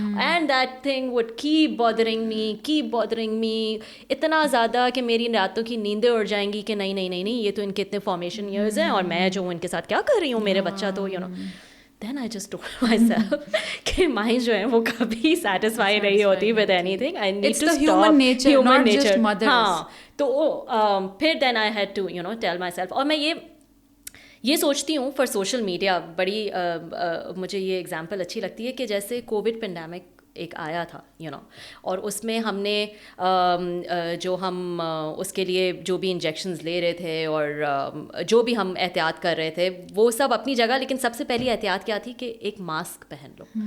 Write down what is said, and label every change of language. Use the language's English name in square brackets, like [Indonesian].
[Urdu] And that thing would keep bothering me اتنا زیادہ کہ میری راتوں کی نیندیں اڑ جائیں گی کہ نہیں یہ تو ان کے اتنے فارمیشن ایئرز ہیں اور میں جو ہوں ان کے ساتھ کیا کر رہی ہوں, میرے بچہ تو you know. Then I just told myself کہ مائیں جو ہیں وہ کبھی سیٹسفائی نہیں ہوتی with anything. [English] I need to stop. Human nature, not just mothers. ہاں, تو پھر then I had to you know tell myself. [Urdu] اور میں یہ سوچتی ہوں فار سوشل میڈیا, بڑی مجھے یہ ایگزامپل اچھی لگتی ہے کہ جیسے کووڈ پینڈیمک ایک آیا تھا, یو نو, اور اس میں ہم نے جو ہم اس کے لیے جو بھی انجیکشنز لے رہے تھے اور جو بھی ہم احتیاط کر رہے تھے وہ سب اپنی جگہ, لیکن سب سے پہلی احتیاط کیا تھی کہ ایک ماسک پہن لو.